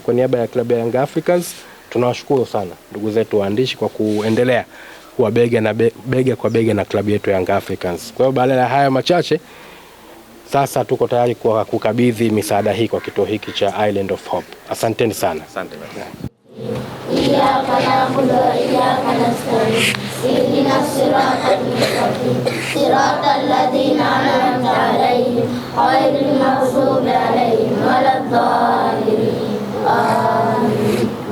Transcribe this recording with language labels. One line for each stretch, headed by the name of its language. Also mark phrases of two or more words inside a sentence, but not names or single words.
Swahili: Kwa niaba ya klabu ya Young Africans tunawashukuru sana ndugu zetu waandishi kwa kuendelea kuwa bega kwa bega na klabu yetu Young Africans. Kwa hiyo baada ya haya machache, sasa tuko tayari kwa kukabidhi misaada hii kwa kituo hiki cha Island of Hope. Asanteni sana. Asante.
Arabic: إياك نعبد وإياك نستعين. اهدنا الصراط المستقيم صراط الذين أنعمت عليهم غير المغضوب عليهم ولا الضالين. Amin.